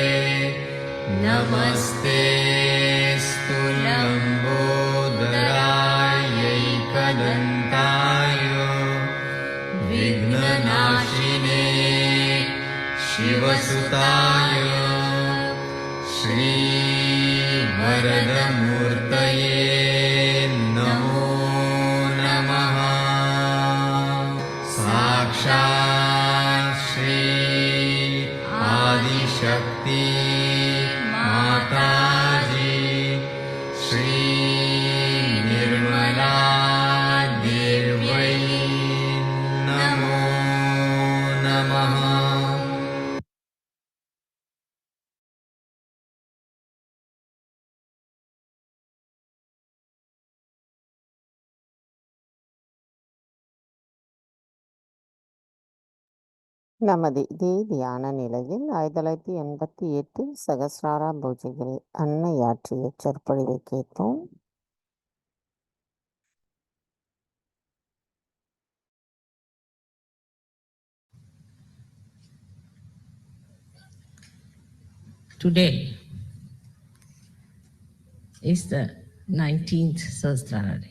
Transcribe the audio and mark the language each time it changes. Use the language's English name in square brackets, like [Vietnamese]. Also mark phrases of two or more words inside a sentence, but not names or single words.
[Sanskrit] नमस्ते स्तुलम्बोदरायैकदन्ताय विघ्ननाशिने शिवसुताय श्रीवरदमूर्तये नमो नमः साक्षात् श्री शक्ति माताजी श्री निर्मला देव्यै नमो नमः। [Tamil] நமது இதே தியான நிலையில் 1988 சகஸ்ராரா பூஜையில் அன்னையாற்றிய சொற்பொழிவை கேட்டோம். [English] Today is the 19th Sahasrara day.